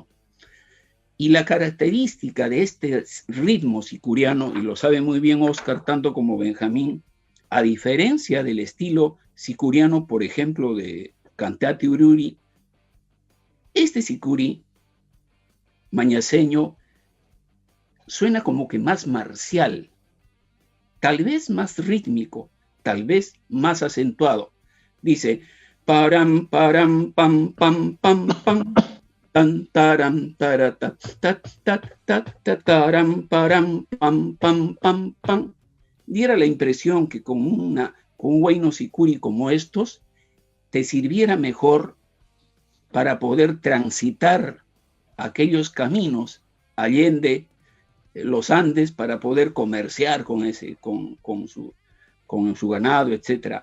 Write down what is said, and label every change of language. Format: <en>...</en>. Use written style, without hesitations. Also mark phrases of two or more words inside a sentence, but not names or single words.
<es>Y la característica de este ritmo sicuriano, y lo sabe muy bien Oscar, tanto como Benjamín, a diferencia del estilo sicuriano, por ejemplo, de Cantate Ururi, este sicuri mañaseño suena como que más marcial, tal vez más rítmico, tal vez más acentuado. Dice, param, param, pam, pam, pam, pam, tan, taram, tarata, tat, tat, tat, tat, taram, param, pam, pam, pam, pam. Diera la impresión que con un huayno sicuri como estos, te sirviera mejor para poder transitar aquellos caminos allende los Andes para poder comerciar con su ganado, etc.</es>